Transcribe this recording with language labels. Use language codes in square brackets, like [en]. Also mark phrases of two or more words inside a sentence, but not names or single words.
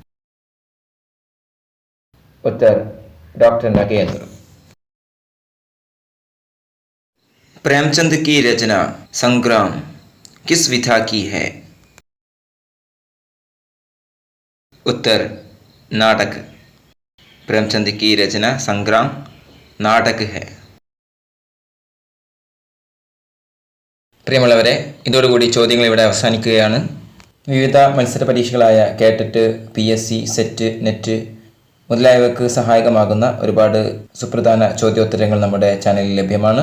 [hi] उत्तर डॉक्टर नगेंद्र। प्रेमचंद की रचना संग्राम किस विधा की है? उत्तर नाटक। प्रेमचंद की रचना संग्राम നാടക है। [ml] പ്രിയമുള്ളവരെ, ഇതോടുകൂടി ചോദ്യങ്ങൾ ഇവിടെ അവസാനിക്കുകയാണ്. വിവിധ മത്സര പരീക്ഷകളായ കേട്ടറ്റ്, PSC, സെറ്റ്, നെറ്റ് മുതലായവയ്ക്ക് സഹായകമാകുന്ന ഒരുപാട് സുപ്രധാന ചോദ്യോത്തരങ്ങൾ നമ്മുടെ ചാനലിൽ ലഭ്യമാണ്.